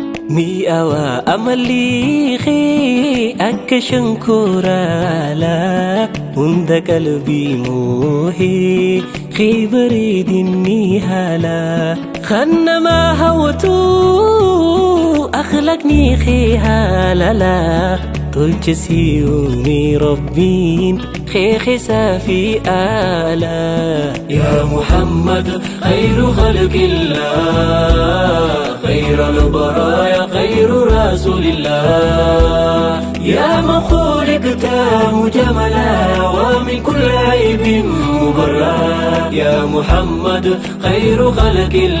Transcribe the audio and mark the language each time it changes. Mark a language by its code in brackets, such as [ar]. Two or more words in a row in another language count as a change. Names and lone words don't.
[om] mi'aawa amalliiqee akka shankooraalaa hunda qalbii moohee kee bareedinni haalaa kan nama hawwatu akhlaaqni kee haalalaa tolcha si uume rabbiin kee keessa fi aalaa [ar] يا محمد خير خلق الله خير البرايا خير رسول الله يا مخلوق تام جملا ومن كل عيب مبرا يا محمد خير خلق